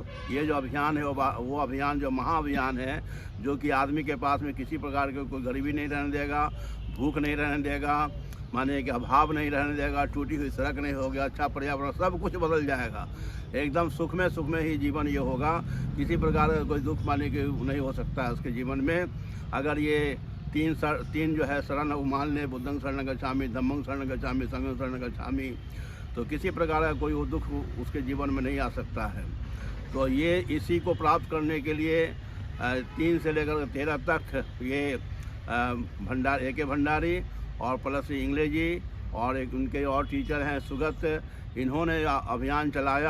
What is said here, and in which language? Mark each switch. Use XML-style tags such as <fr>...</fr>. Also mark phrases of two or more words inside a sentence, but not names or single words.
<hi>ये जो अभियान है वो अभियान जो महाअभियान है, जो कि आदमी के पास में किसी प्रकार की कोई गरीबी नहीं रहने देगा, भूख नहीं रहने देगा, माने कि अभाव नहीं रहने देगा, टूटी हुई सड़क नहीं होगी, अच्छा पर्यावरण, सब कुछ बदल जाएगा। एकदम सुख में ही जीवन ये होगा। किसी प्रकार का कोई दुख माने कि नहीं हो सकता है उसके जीवन में। अगर ये तीन जो है शरण मान ले,</hi> <pi>बुद्धं शरणं गच्छामि, धम्मं शरणं गच्छामि, संघं शरणं गच्छामि,</pi> <hi>तो किसी प्रकार का कोई दुख उसके जीवन में नहीं आ सकता है। तो ये इसी को प्राप्त करने के लिए 3 से लेकर 13 तक ये AK भंडारी और प्लस इंग्लिश, और एक उनके और टीचर हैं सुगत, इन्होंने अभियान चलाया।</hi>